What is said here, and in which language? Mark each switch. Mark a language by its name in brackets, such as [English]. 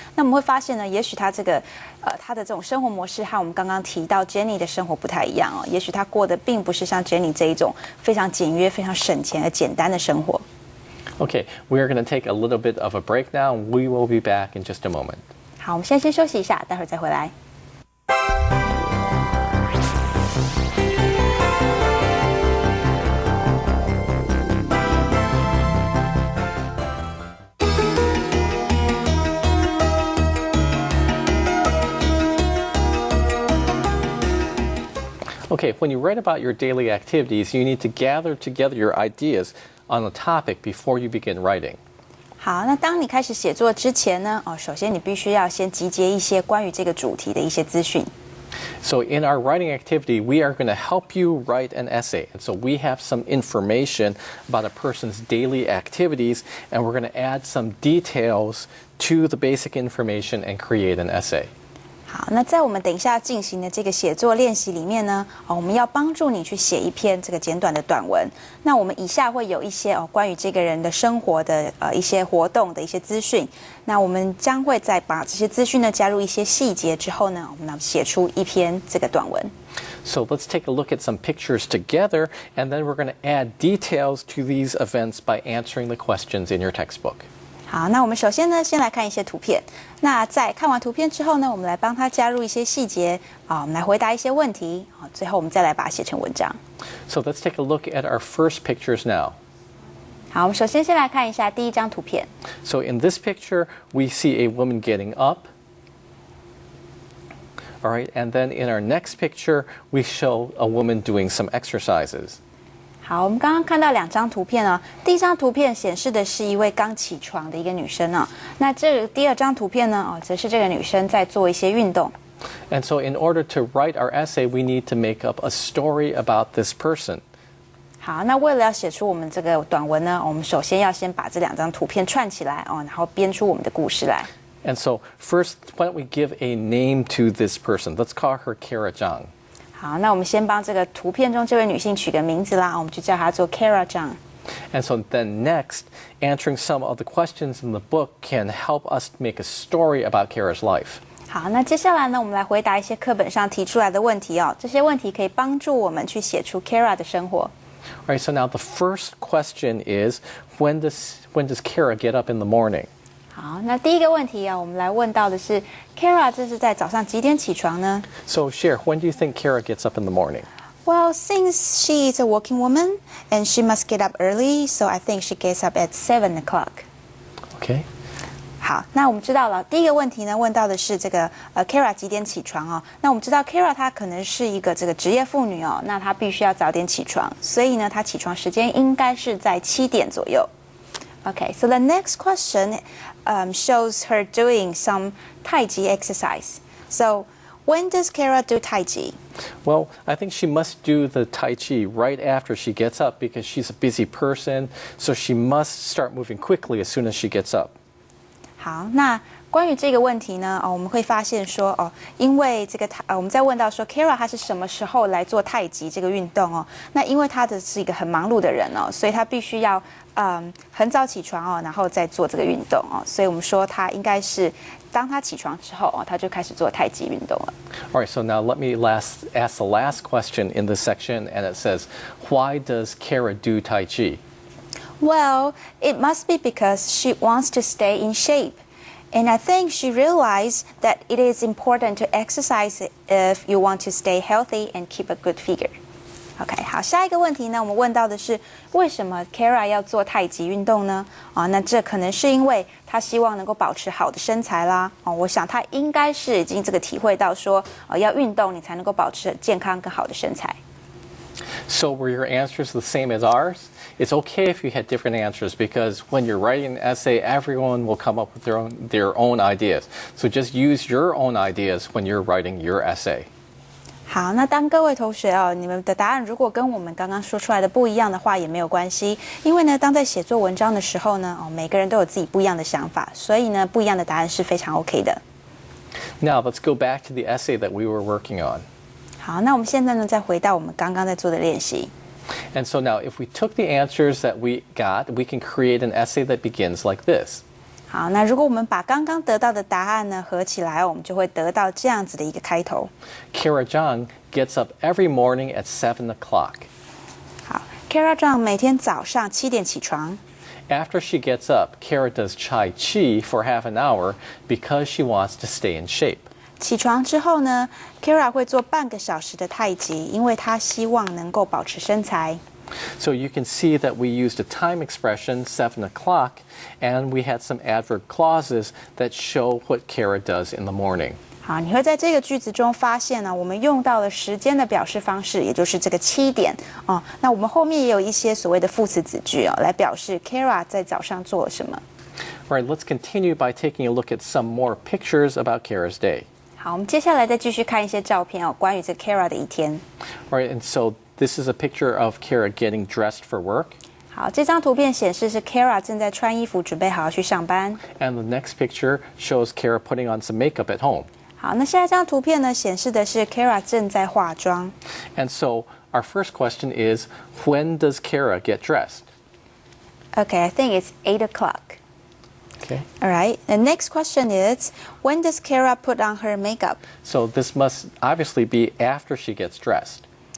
[Chinese] 那我们会发现呢，也许她这个她的这种生活模式和我们刚刚提到 Jenny 的生活不太一样哦，也许她过的并不是像 Jenny 这一种非常简约、非常省钱而简单的生活。 [English] Okay, we are going to take a little bit of a break now. We will be back in just a moment. [Chinese] 好，我们现在先休息一下，待会儿再回来。 [English] Okay, when you write about your daily activities, you need to gather together your ideas on the topic before you begin writing. [Chinese] 好，那当你开始写作之前呢，首先你必须要先集结一些关于这个主题的一些资讯。 [English] So in our writing activity, we are going to help you write an essay. And so we have some information about a person's daily activities, and we're going to add some details to the basic information and create an essay. [Chinese] 好，那在我们等一下进行的这个写作练习里面呢，我们要帮助你去写一篇这个简短的短文。那我们以下会有一些关于这个人的生活的一些活动的一些资讯。那我们将会再把这些资讯呢加入一些细节之后呢，我们要写出一篇这个短文。 [English] So let's take a look at some pictures together, and then we're going to add details to these events by answering the questions in your textbook. [Chinese] 好，那我们首先呢，先来看一些图片。那在看完图片之后呢，我们来帮他加入一些细节我们来回答一些问题最后我们再来把它写成文章。 [English] So let's take a look at our first pictures now. [Chinese] 好，我们首先先来看一下第一张图片。 [English] So in this picture, we see a woman getting up. All right, and then in our next picture, we show a woman doing some exercises. [Chinese] 好，我们刚刚看到2张图片第一张图片显示的是一位刚起床的一个女生那这个第2张图片呢则是这个女生在做一些运动。 [English] And so in order to write our essay, we need to make up a story about this person. [Chinese] 好，那为了要写出我们这个短文呢，我们首先要先把这2张图片串起来然后编出我们的故事来。 [English] And so first, why don't we give a name to this person? Let's call her Kara Zhang. [Chinese] 好，那我们先帮这个图片中这位女性取个名字啦，我们就叫她做 Kara Zhang。 [English] And so then next, answering some of the questions in the book can help us make a story about Kara's life. [Chinese] 好，那接下来呢，我们来回答一些课本上提出来的问题这些问题可以帮助我们去写出 Kara 的生活。 [English] All right, so now the first question is, when does Kara get up in the morning? [Chinese] 好，那第一个问题我们来问到的是 Kara 这是在早上几点起床呢？ [English] So Cher, when do you think Kara gets up in the morning? Well, since she is a working woman and she must get up early, so I think she gets up at 7 o'clock. Okay. [Chinese] 好，那我们知道了第一个问题呢，问到的是这个Kara 几点起床那我们知道 Kara 她可能是一个这个职业妇女那她必须要早点起床，所以呢，她起床时间应该是在7点左右。 [English] Okay, so the next question shows her doing some Tai Chi exercise. So, when does Kara do Tai Chi? Well, I think she must do the Tai Chi right after she gets up because she's a busy person, so she must start moving quickly as soon as she gets up. [Chinese] 好，那关于这个问题呢，我们会发现说因为这个我们在问到说 Kara 她是什么时候来做太极这个运动那因为她是一个很忙碌的人所以她必须要很早起床然后再做这个运动所以我们说她应该是当她起床之后她就开始做太极运动了。 [English] All right, so now let me ask the last question in this section, and it says, why does Kara do Tai Chi? Well, it must be because she wants to stay in shape. And I think she realized that it is important to exercise if you want to stay healthy and keep a good figure. [Chinese] OK, 好，下一个问题呢，我们问到的是为什么 Kara 要做太极运动呢？那这可能是因为她希望能够保持好的身材啦。我想她应该是已经这个体会到说，要运动你才能够保持健康跟好的身材。 [English] So were your answers the same as ours? It's okay if you had different answers because when you're writing an essay, everyone will come up with their own ideas. So just use your own ideas when you're writing your essay. [Chinese] 好，那当各位同学你们的答案如果跟我们刚刚说出来的不一样的话，也没有关系，因为呢，当在写作文章的时候呢，每个人都有自己不一样的想法，所以呢，不一样的答案是非常 OK 的。 [English] Now let's go back to the essay that we were working on. [Chinese] 好，那我们现在呢，再回到我们刚刚在做的练习。 [English] And so now, if we took the answers that we got, we can create an essay that begins like this. [Chinese] 好，那如果我们把刚刚得到的答案呢合起来，我们就会得到这样子的一个开头。 [English] Kara Zhang gets up every morning at 7 o'clock. [Chinese] 好 ，Kara Zhang 每天早上7点起床。 [English] After she gets up, Kara does Tai Chi for half an hour because she wants to stay in shape. [Chinese] 起床之后呢 ，Kara 会做半个小时的太极，因为她希望能够保持身材。 [English] So you can see that we used a time expression, 7 o'clock, and we had some adverb clauses that show what Kara does in the morning. [Chinese] 好，你会在这个句子中发现呢，我们用到了时间的表示方式，也就是这个7点那我们后面也有一些所谓的副词子句来表示 Kara 在早上做了什么。 [English] All right, let's continue by taking a look at some more pictures about Kara's day. [Chinese] 好，我们接下来再继续看一些照片关于这 Kara 的一天。 [English] All right, and so this is a picture of Kara getting dressed for work. [Chinese] 好，这张图片显示是 Kara 正在穿衣服，准备好要去上班。 [English] And the next picture shows Kara putting on some makeup at home. [Chinese] 好，那下一张图片呢，显示的是 Kara 正在化妆。 [English] And so our first question is, when does Kara get dressed? Okay, I think it's 8 o'clock. Okay. All right. The next question is, when does Kara put on her makeup? So this must obviously be after she gets dressed.